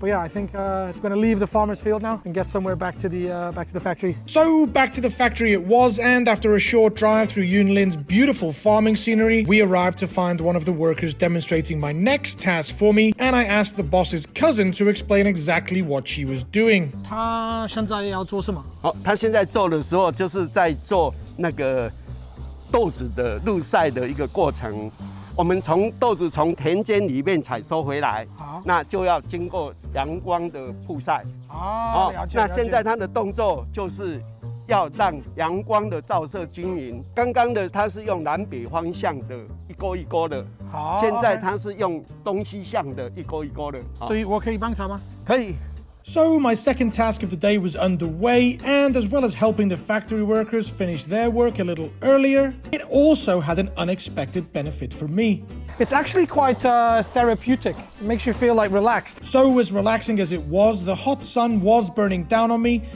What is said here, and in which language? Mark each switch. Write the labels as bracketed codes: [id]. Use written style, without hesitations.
[en] But yeah, I think it's going to leave the farmer's field now and get somewhere back to the factory. So back to the factory it was, and after a short drive through Yunlin's beautiful farming scenery, we arrived to find one of the workers demonstrating my next task for me, and I asked the boss's cousin to explain exactly what she was doing. [zh] 他现在要做什么？他现在做的时候就是在做那个豆子的入晒的一个过程。我们豆子从田间里面采收回来，那就要经过阳光的曝晒。了解。那现在他的动作就是要让阳光的照射均匀。刚刚的它是用南北方向的一勾一勾的，好，现在它是用东西向的一勾一勾的。所以我可以帮他吗？可以。 [en] So my second task of the day was underway, and as well as helping the factory workers finish their work a little earlier, it also had an unexpected benefit for me. It's actually quite therapeutic. It makes you feel like relaxed. So as relaxing as it was, the hot sun was burning down on me.